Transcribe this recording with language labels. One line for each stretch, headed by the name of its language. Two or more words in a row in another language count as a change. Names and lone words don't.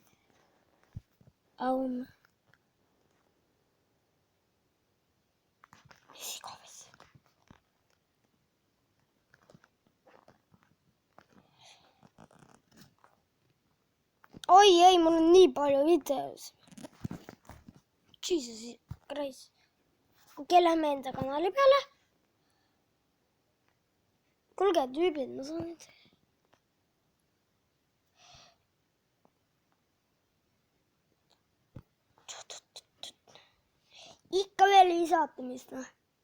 Estonian: Mis iganes. Oi ei, mul on nii palju videos.
English: Jesus Christ.
Estonian: Okei, lähme enda kanali peale. Kuulge, tüübid, ma saan nüüd. Ikka veel lisaatamist, noh.